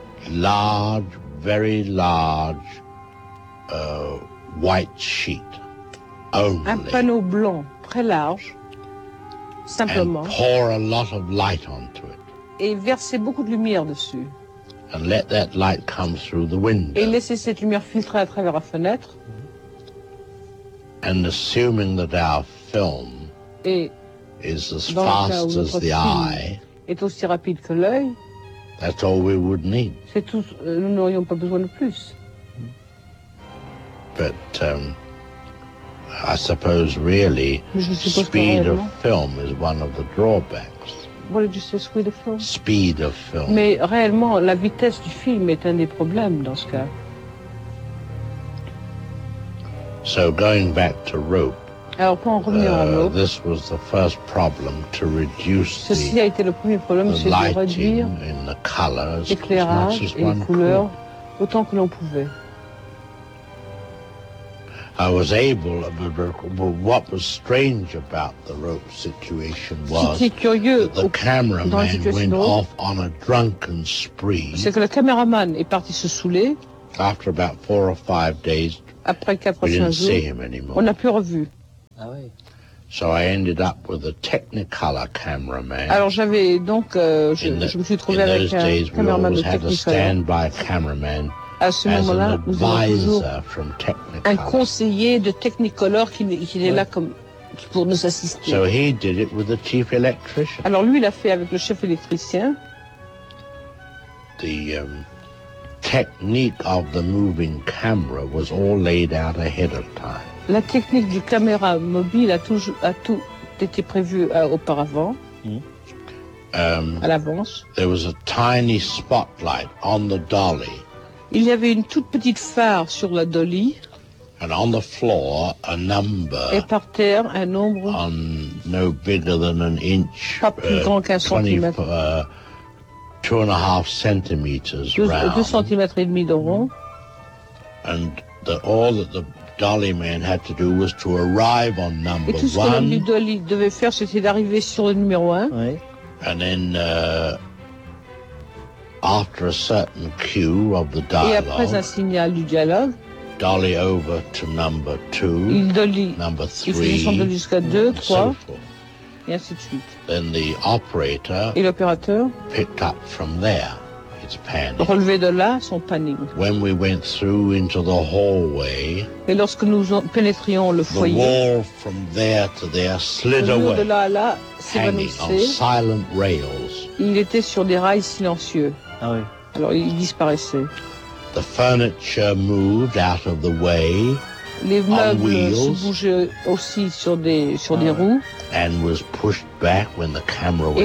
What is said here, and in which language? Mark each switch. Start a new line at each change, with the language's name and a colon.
English: large, very large white sheet. Only.
French: Un panneau blanc très large, simplement.
English: And pour a lot of light onto it.
French: Et verser beaucoup de lumière dessus.
English: And let that light come through the window.
French: Et laisser cette lumière filtrer à travers la fenêtre.
English: And assuming that our film
French: et
English: is as fast as the eye,
French: est aussi rapide que l'œil.
English: That's all we would need.
French: C'est tout. Nous n'aurions pas besoin de plus.
English: But I suppose really speed of film is one of the drawbacks. What did you say, speed of film? Speed of film.
French: Mais réellement, la vitesse du film est un des problèmes dans ce cas.
English: So going back to rope.
French: Alors pour en revenir à rope.
English: This was the first problem to reduce
French: ceci a été le premier problème,
English: the lighting
French: de réduire l'éclairage et les couleurs autant que l'on pouvait.
English: I was able, but what was strange about the rope situation was
French: curieux,
English: that the cameraman went off on a drunken spree.
French: C'est que le cameraman est parti se saouler.
English: After about 4 or 5 days,
French: après 4
English: we didn't
French: jours,
English: see him anymore.
French: On n'a plus revu. Ah oui.
English: So I ended up with a Technicolor cameraman.
French: Alors j'avais donc, je me suis trouvé avec
English: those days,
French: un cameraman de Technicolor.
English: Had a standby cameraman.
French: À ce moment-là, nous avons toujours un conseiller de Technicolor qui est là comme pour nous assister.
English: So he did it with the chief electrician.
French: Alors lui, il a fait avec le chef électricien.
English: The technique of the moving camera was all laid out ahead of time.
French: La technique du caméra mobile a tout été prévue auparavant. À l'avance.
English: There was a tiny spotlight on the dolly.
French: Il y avait une toute petite phare sur la dolly.
English: And on the floor, a number.
French: Et par terre, un nombre.
English: On no bigger than an inch.
French: Pas plus grand qu'un centimètre.
English: 2.5 centimeters round.
French: 2,5 centimètres de rond.
English: And all that the Dolly man had to do was to arrive on number
French: one. Et tout ce que le Dolly devait faire, c'était d'arriver sur le numéro 1. Oui.
English: And then, after a certain cue of the dialogue.
French: Et après un signal du dialogue.
English: Dolly over to number two.
French: Il Dolly.
English: Number three.
French: Il faisait son Dolly jusqu'à deux, trois. Et ainsi de suite.
English: Then the operator.
French: Et l'opérateur.
English: Picked up from there.
French: Relevé de là son panning.
English: When we went through into the hallway,
French: et lorsque nous pénétrions le foyer,
English: the wall from there to there slid away,
French: de là à là s'évanouissait.
English: On silent rails.
French: Il était sur des rails silencieux. Ah oui. Alors il disparaissait.
English: The furniture moved out of the way.
French: Les meubles se bougeaient aussi sur des roues.
English: And was pushed back when the camera went by.